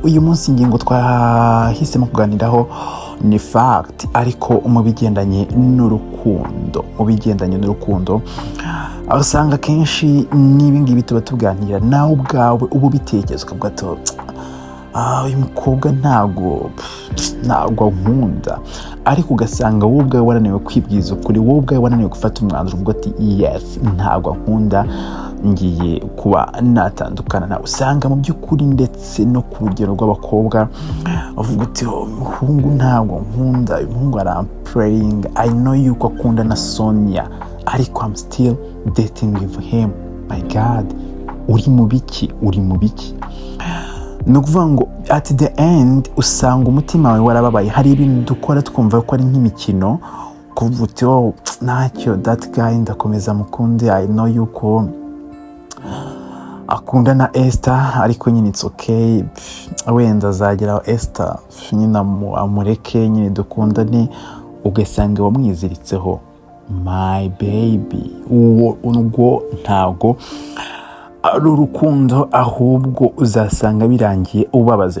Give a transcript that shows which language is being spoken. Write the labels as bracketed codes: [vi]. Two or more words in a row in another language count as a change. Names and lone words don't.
[rw] Uyu munsi ingingo twahisemo kuganiraho ni fact, ariko mu bigendanye n'urukundo, aho usanga kenshi n'ibi ngibi tuba tuganira nawe ubwawe uba ubitekereza ukavuga ati uyu mukobwa ntabwo nkunda, ariko ugasanga wowe ubwawe wananiwe kwibwiza ukuri, wowe ubwawe wananiwe gufata umwanzuro uvuga ati yes, ntabwo nkunda, ngiye kuba natandukana nawe. Usanga mu by'ukuri ndetse no ku rugero rw'abakobwa bavuga ati umuhungu ntabwo nkunda, uyu muhungu aramplaying, [en] I know [rw] yuko akunda na Sonia ariko [en] I'm still dating with him. My God, [rw] uri mu biki? Ni ukuvuga ngo [en] at the end [rw] usanga umutima wawe warababaye. Hari ibintu dukora twumva ko ari nk'imikino, kuvuga uti ntacyo, [en] that guy [rw] ndakomeza mukunde, [en] I know [rw] yuko akunda na Esther ariko nyine [en] it's okay, [rw] wenda azageraho Esther nyine amureke nyine dukundane, ugasanga wamwiziritseho. [en] My baby, [rw] ubwo ntabwo ari urukundo, ahubwo uzasanga birangiye ubabaze.